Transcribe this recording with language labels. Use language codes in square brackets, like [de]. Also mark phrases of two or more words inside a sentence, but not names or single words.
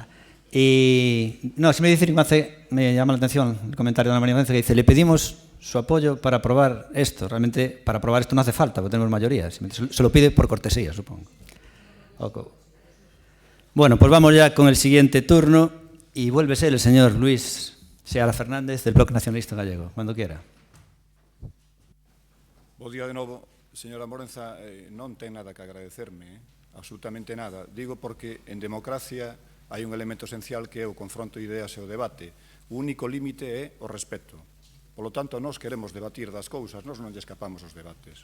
[es] Y no, si me dice que me llama la atención el comentario de Ana María Morenza que dice: le pedimos su apoyo para aprobar esto. Realmente para aprobar esto no hace falta, porque tenemos mayoría. Se lo pide por cortesía, supongo. Okay. Bueno, pues vamos ya con el siguiente turno y vuelve a ser el señor Luis Seara Fernández del Bloque Nacionalista Gallego, cuando quiera. [gl] Bo día de novo, señora Morenza, non ten nada que agradecerme, absolutamente nada. Digo porque en democracia hai un elemento esencial que é o confronto de ideas e o debate. O único límite é o respeto. Polo tanto, nós queremos debatir das cousas, nós non lle escapamos aos debates.